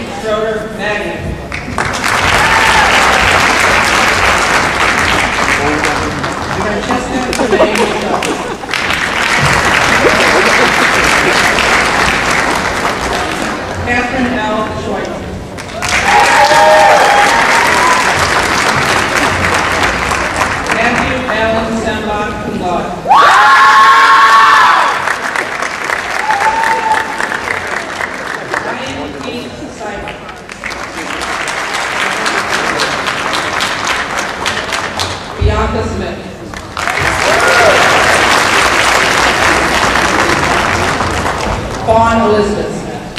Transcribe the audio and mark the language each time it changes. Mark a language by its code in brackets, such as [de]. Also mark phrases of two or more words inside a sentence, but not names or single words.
[en] Schroeder, magna. Francesca May Schultz. Catherine L. Schweitzer. Matthew Allen Sembach, [la] cum laude. [en] Ryan Keith Seibert. Bianca Smith. Fawn Elizabeth Smith.